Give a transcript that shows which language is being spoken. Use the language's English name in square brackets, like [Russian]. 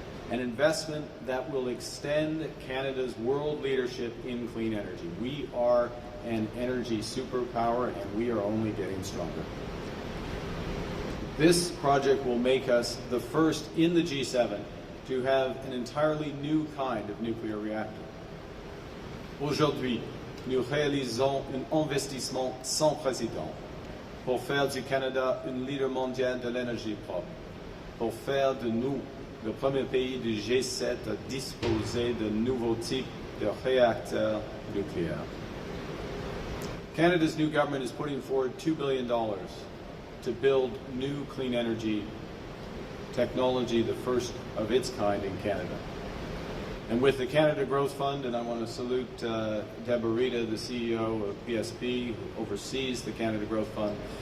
[English] An investment that will extend Canada's world leadership in clean energy. We are an energy superpower, and we are only getting stronger. This project will make us the first in the G7 to have an entirely new kind of nuclear reactor. [French] Aujourd'hui, nous réalisons un investissement sans précédent pour faire du Canada un leader mondial de l'énergie propre, pour faire de nous le premier pays du G7 à disposer de nouveaux types de réacteurs nucléaires. [English] Canada's new government is putting forward $2 billion to build new clean energy technology, the first of its kind in Canada. And with the Canada Growth Fund, and I want to salute Deborah Rita, the CEO of PSP, who oversees the Canada Growth Fund.